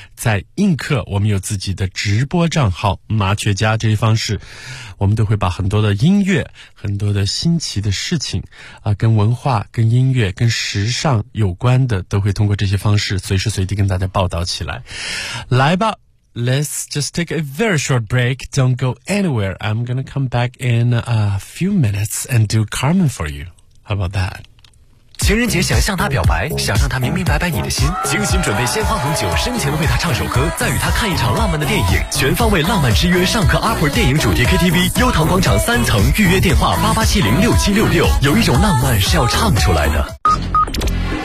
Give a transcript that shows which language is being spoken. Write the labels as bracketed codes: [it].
[zh] 在映客，我们有自己的直播账号麻雀家，这一方式我们都会把很多的音乐，很多的新奇的事情啊，跟文化跟音乐跟时尚有关的都会通过这些方式随时随地跟大家报道起来。来吧， [en] Let's just take a very short break. Don't go anywhere. I'm gonna come back in a few minutes and do Carmen for you. How about that? [zh] 情人节想向他表白，想让他明明白白你的心，精心准备鲜花红酒，深情地为他唱首歌，再与他看一场浪漫的电影。全方位浪漫之约，上课阿婆电影主题 KTV， 悠唐广场三层，预约电话88706766。有一种浪漫是要唱出来的。